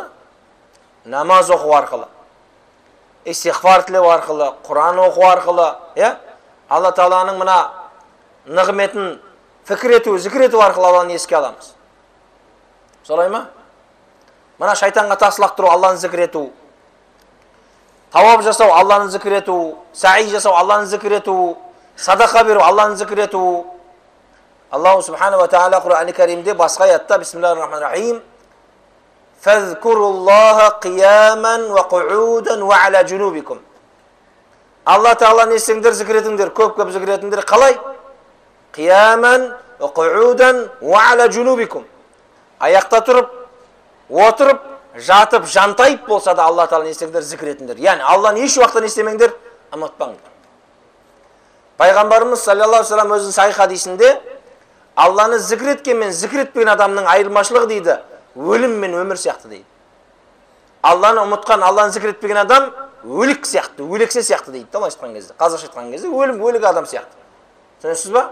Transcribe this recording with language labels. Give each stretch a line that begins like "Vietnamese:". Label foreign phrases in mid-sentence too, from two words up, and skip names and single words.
Kazakh: Намаз оқу арқылы, истиғфар тілеу арқылы, Құран оқу арқылы, Алла Тағаланың мына нығметін фікір ету, зікір ету арқылы Алланы еске аламыз. Солай ма? Мына шайтанға тас лақтыру, Алланы зікір ету, тауап жасау, Алланы зікір ету, саи жасау, Алланы зікір ету, садақа беру, Алланы зікір ету.
Arabic: الله سبحانه وتعالى
Kazakh: Құран-ы Кәрімде басқа аятта
Arabic: بسم الله الرحمن الرحيم فاذكروا الله قياما وقعودا وعلى جنوبكم.
Kazakh: Алла Тағаланы естіңдер, зікір етіңдер, көп зікір етіңдер.
Arabic: Қалай? قياما وقعودا وعلى جنوبكم.
Kazakh: Аяқта тұрып, отырып, жатып, жантайып болса да Алла Тағаланы естіңдер, зікір етіңдер. Яғни Алланы еш уақытта естемеңдер, ұмытпаңдар. Пайғамбарымыз
Arabic: صلى الله عليه وسلم
Kazakh: өзінің сахих хадисінде Алланы зікір еткен мен зікір етпеген адамның айырмашылығы дейді, өлім мен өмір сияқты дейді. Алланы ұмытқан, Алланы зікір етпеген адам өлік сияқты, өлексе сияқты дейді. Айтқан кезде, қазақша айтқан кезде өлік адам сияқты. Түсінесіз ба?